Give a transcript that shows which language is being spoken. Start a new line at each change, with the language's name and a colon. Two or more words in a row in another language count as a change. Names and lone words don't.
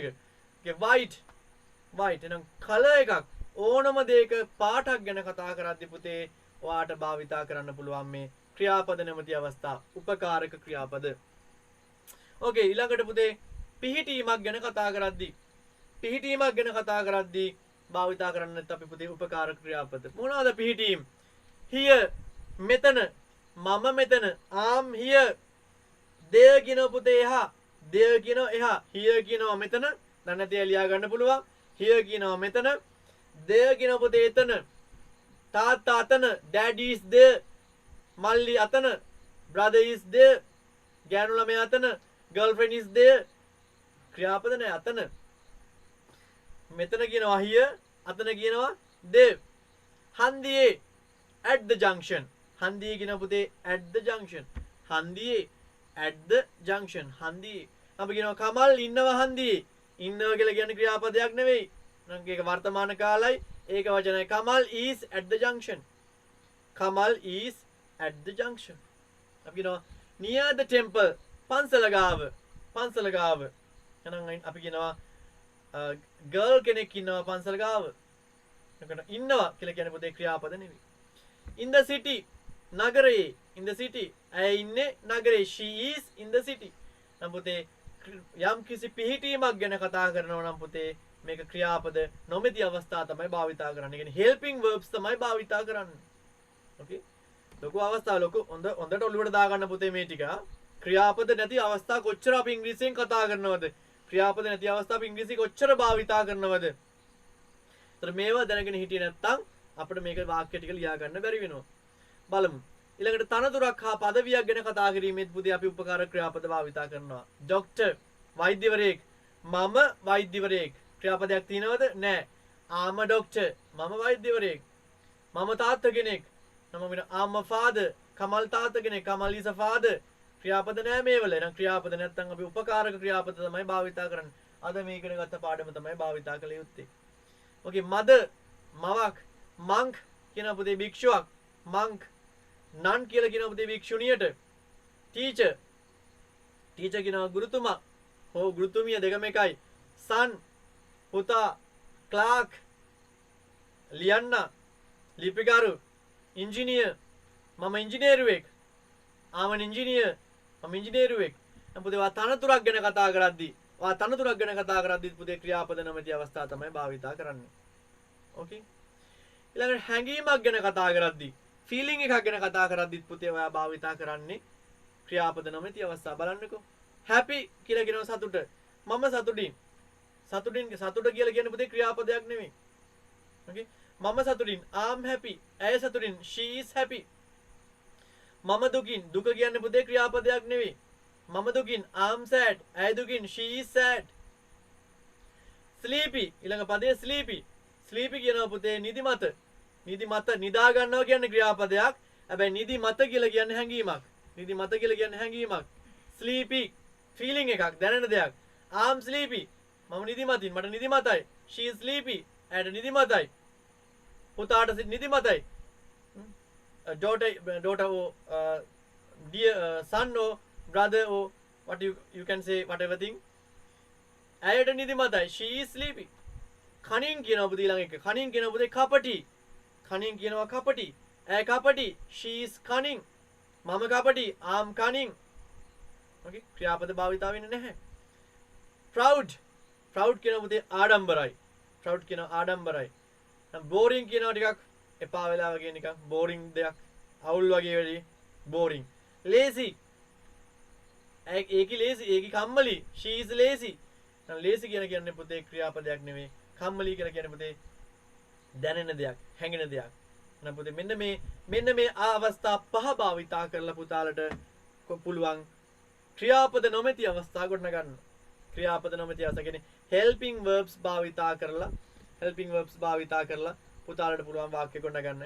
Sinhala: white එහෙනම් කලර් එකක් ඕනම දෙයක පාටක් ගැන කතා කරද්දී පුතේ ඔයාට භාවිතා කරන්න පුළුවන් මේ ක්‍රියාපද නැමැති අවස්ථා උපකාරක ක්‍රියාපද. ඕකේ ඊළඟට පුතේ පිහිටීමක් ගැන කතා කරද්දී භාවිතා කරන්නත් අපි පුතේ උපකාරක ක්‍රියාපද. මොනවාද පිහිටීම්? here මෙතන, මම මෙතන,
English: I'm here.
Sinhala: there කියනවා පුතේ එහා, there කියනවා එහා, here කියනවා මෙතන. දැන් නැතිව ලියා ගන්න පුළුවන්. here කියනවා මෙතන, there කියනවා පුතේ එතන. තාත්තා අතන,
English: daddy is there.
Sinhala: මල්ලි අතන,
English: brother is there.
Sinhala: ගෑනු ළමයා අතන,
English: girlfriend is there.
Sinhala: ක්‍රියාපද නැහැ අතන. මෙතන කියනවා here, අතන කියනවා there.
English: හන්දියේ at the junction.
Sinhala: හන්දියේ කියන පුතේ
English: at the junction. හන්දියේ at the junction.
Sinhala: හන්දියේ. අපි කියනවා කමල් ඉන්නවා හන්දියේ. ඉන්නවා කියලා කියන්නේ ක්‍රියාපදයක් නෙවෙයි. නම් ඒක වර්තමාන කාලයි. ඒක වචනයි. කමල්
English: is at the junction. කමල් is at the junction.
Sinhala: අපි කියනවා
English: near the temple.
Sinhala: පන්සල ගාව. එහෙනම් අපි කියනවා girl කෙනෙක් ඉන්නවා පන්සල ගාව. එතකොට ඉන්නවා කියලා කියන්නේ පොතේ ක්‍රියාපද නෙවෙයි.
English: in the city
Sinhala: නගරයේ,
English: in the city
Sinhala: ඇය ඉන්නේ නගරයේ.
English: she is in the city.
Sinhala: නම් පොතේ යම් කිසි පිහිටීමක් ගැන කතා කරනවා නම් පුතේ මේක ක්‍රියාපද නොමැති අවස්ථා තමයි භාවිතා කරන්නේ. කියන්නේ
English: helping verbs
Sinhala: තමයි භාවිතා කරන්නේ. okay ලොකු අවස්ථා ලොකු හොඳට ඔළුවට දාගන්න පුතේ මේ ටික. ක්‍රියාපද නැති අවස්ථා කොච්චර අපි ඉංග්‍රීසියෙන් කතා කරනවද? ක්‍රියාපද නැති අවස්ථා අපි ඉංග්‍රීසි කොච්චර භාවිතා කරනවද? ඒතර මේවා දැනගෙන හිටියේ නැත්නම් අපිට මේක වාක්‍ය ටික ලියා ගන්න බැරි වෙනවා. බලමු. ඊළඟට තනතුරක් හා පදවියක් ගැන කතා කිරීමේදී පුතේ අපි උපකාරක ක්‍රියාපද භාවිතා කරනවා. ડોක්ටර් වෛද්‍යවරයෙක්, මම වෛද්‍යවරයෙක්. ක්‍රියාපදයක් තියෙනවද? නැහැ.
English: I'm a doctor.
Sinhala: මම වෛද්‍යවරයෙක්. මම තාත්තා කෙනෙක්. මම වෙන
English: I'm a father.
Sinhala: කමල් තාත්තා කෙනෙක්. කමල්
English: is a father.
Sinhala: ක්‍රියාපද නැහැ මේවල. එහෙනම් ක්‍රියාපද නැත්නම් අපි උපකාරක ක්‍රියාපද තමයි භාවිතා කරන්නේ. අද මේ ඉගෙන ගත්ත පාඩම තමයි භාවිතා කළ යුත්තේ. ඕකේ mother මවක්, monk කියන පුතේ භික්ෂුවක්, monk. nun කියලා කියන පුතේ භික්ෂුණියට. teacher කියනවා ගුරුතුමා. හෝ ගුරුතුමිය දෙකම එකයි. son පුතා, clerk ලියන්න, ලිපිකරු, engineer මම ඉංජිනේරුවෙක්.
English: I'm an engineer
Sinhala: මම ඉංජිනේරුවෙක්. නම් පුතේ වා තනතුරක් ගැන කතා කරද්දී පුතේ ක්‍රියාපද නැමැති අවස්ථා තමයි භාවිතා කරන්නේ. ඕකේ ඊළඟට හැඟීමක් ගැන කතා කරද්දී, feeling එකක් ගැන කතා කරද්දීත් පුතේ ඔයා භාවිතා කරන්නේ ක්‍රියාපද නැමැති අවස්ථා. බලන්නකෝ. happy කියලා කියනවා සතුට. මම සතුටින්. සතුට කියලා කියන්නේ පුතේ ක්‍රියාපදයක් නෙමෙයි. ඕකේ මම සතුටින්,
English: I'm happy.
Sinhala: ඇය සතුටින්,
English: she is happy.
Sinhala: මම දුකින්, දුක කියන්නේ පුතේ ක්‍රියාපදයක් නෙවෙයි. මම දුකින්,
English: I'm sad.
Sinhala: ඇය දුකින්,
English: she is sad.
Sinhala: sleepy ඊළඟ පදේ sleepy. sleepy කියනවා පුතේ නිදිමත. නිදා ගන්නවා කියන්නේ ක්‍රියාපදයක්. හැබැයි නිදිමත කියලා කියන්නේ හැඟීමක්. නිදිමත කියලා කියන්නේ හැඟීමක්.
English: sleepy feeling
Sinhala: එකක් දැනෙන දෙයක්.
English: I'm sleepy.
Sinhala: මම නිදිමතින් මට නිදිමතයි.
English: she is sleepy.
Sinhala: ඇයට නිදිමතයි. පුතාට නිදිමතයි.
English: daughter or dear son or brother or what you can say whatever thing.
Sinhala: ඇයට නිදිමතයි.
English: she is sleepy.
Sinhala: කණින් කියනවා පුතේ ළඟ එක. කණින් කියනවා පුතේ කපටි. කණින් කියනවා කපටි. ඇය කපටි.
English: she is cunning.
Sinhala: මම කපටි.
English: I'm cunning.
Sinhala: okay ක්‍රියාපද භාවිතා වෙන්නේ නැහැ.
English: proud.
Sinhala: proud කියනවා පුතේ ආඩම්බරයි. proud කියනවා ආඩම්බරයි. boring කියනවා ටිකක් එපා වෙලා වගේ නිකන් boring දෙයක්. අවුල් වගේ වෙලී boring. lazy. ඒකි lazy. ඒකි කම්මලි.
English: she is lazy.
Sinhala: දැන් lazy කියන්නේ පුතේ ක්‍රියාපදයක් නෙවෙයි. කම්මලි කියලා කියන්නේ පුතේ දැනෙන දෙයක්, හැඟෙන දෙයක්. එහෙනම් පුතේ මෙන්න මේ අවස්ථා පහ භාවිතා කරලා පුතාලට පුළුවන් ක්‍රියාපද නොමැති අවස්ථා ගොඩන ගන්න. ක්‍රියාපද නොමැති අවස්ථා කියන්නේ
English: helping verbs
Sinhala: භාවිතා කරලා පුතාලට පුළුවන් වාක්‍ය ගොඩන ගන්න.